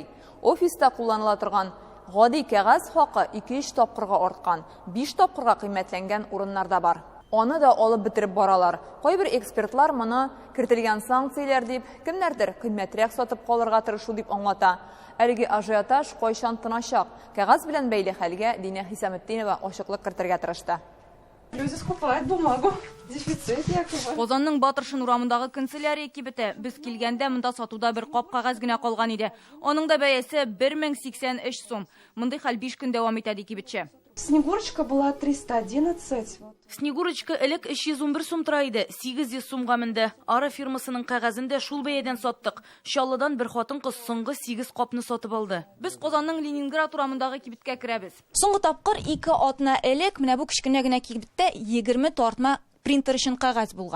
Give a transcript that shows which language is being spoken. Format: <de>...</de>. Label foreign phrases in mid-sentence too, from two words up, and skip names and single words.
<tt>Офиста кулланыла торган гади кәгазь хакы 2-3 тапкырга арткан, 5 тапкырга кыйммәтләнгән урыннарда бар. Аны да алып бетереп баралар. Кайбер экспертлар моны кертелгән санкцияләр дип, кемнәрдер кыйммәтрәк сатып калырга тырышу дип аңлата. Әлеге ажиотаж кайчан тыначак? Кәгазь белән бәйле хәлгә Динә Хисаметдинова ачыклык кертергә тырышты.</tt> <ru>Люди скупают бумагу. Дефицит якобы.</ru> <tt>Казанның Батыршын урамындагы канцелярия кибете без килгәндә монда сатуда бер кап кәгазь генә калган иде. Аның да бәясе 1083 сум. Мондый хәл 5 көн дәвам итә ди кибетче.</tt> <ru>Снегурочка была 311.</ru> <tt>Снегурочка элек 311 сум тора иде, 800 сумга менде. Ара фирмасының кәгазен дә шул бәядән саттык. Чаллыдан бер хатын кыз соңгы 8 капны сатып алды. Без Казанның Ленинград урамындагы кибеткә керәбез. Соңгы тапкыр 2 атна элек менә бу кичкенә генә кибеттә 20 тартма принтер өчен кәгазь булган.</tt>